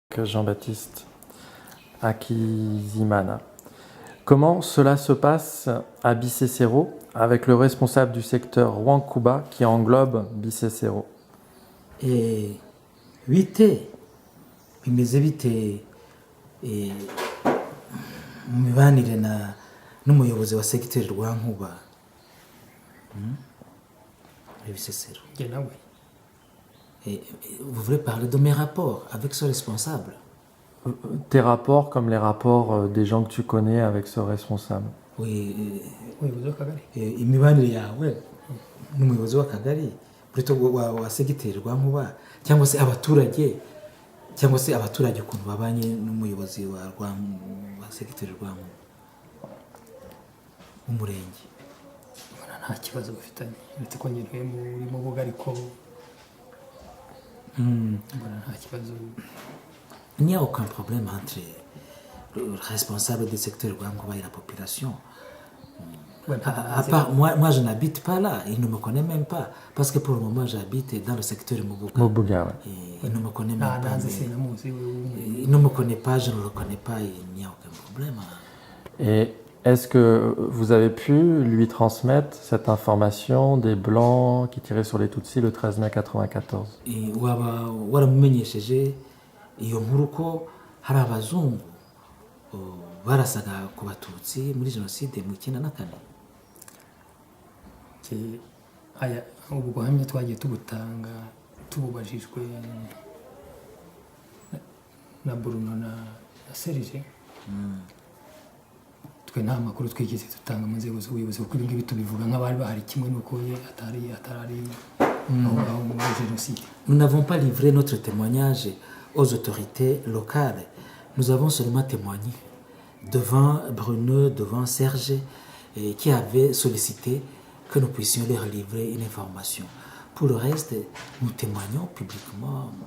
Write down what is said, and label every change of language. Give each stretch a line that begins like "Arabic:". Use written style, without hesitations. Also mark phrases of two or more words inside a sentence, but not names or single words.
French: Jean-Baptiste Akizimana. Comment cela se passe à Bicécero avec le responsable du secteur Rwankuba qui englobe Bicécero?
Kinyarwanda: bite bimeze bite mu mibanire n'umuyobozi wa segiteri Rwankuba muri Bicécero?
French: Vous voulez parler de mes rapports avec ce responsable? Tes rapports comme les rapports des gens que tu connais avec ce responsable. Oui,
Kinyarwanda: imibanire yawe n'umuyobozi w'akagari plutôt wa segiteri Rwankuba cyangwa se abaturage ukuntu babanye n'umuyobozi wa segiteri Rwankuba w'umurenge. Nta kibazo bafitanye uretse ko ngewe muri Mubuga ariko nta kibazo.
French: Il n'y a aucun problème entre le responsable du secteur Rwankuba et la population. À part, moi, je n'habite pas là. Il ne me connaît même pas. Parce que pour le moment, j'habite dans le secteur Mubuga. Mubuga, ouais. Il ne me connaît même pas. Il ne me connaît pas, je ne le reconnais pas. Il n'y a aucun problème. Et est-ce que vous avez pu lui transmettre cette information des Blancs qui tiraient sur les Tutsis le 13 mai 1994?
Kinyarwanda: waramumenyesheje iyo nkuru ko hari abazungu barasaga ku Batutsi muri jenoside mu 1994? aya ubu buhamya twagiye tubutanga tububajijwe na Bruno na Serge. Twe nta makuru twigeze dutanga mu nzego z'ubuyobozi kuko ibi ngibi tubivuga nk'abari bahari kimwe n'uko atari aho muri jenoside.
French: Nous n'avons pas livré notre témoignage aux autorités locales. Nous avons seulement témoigné devant Bruno, devant Serge, qui avaient sollicité que nous puissions leur livrer une information. Pour le reste, nous témoignons publiquement.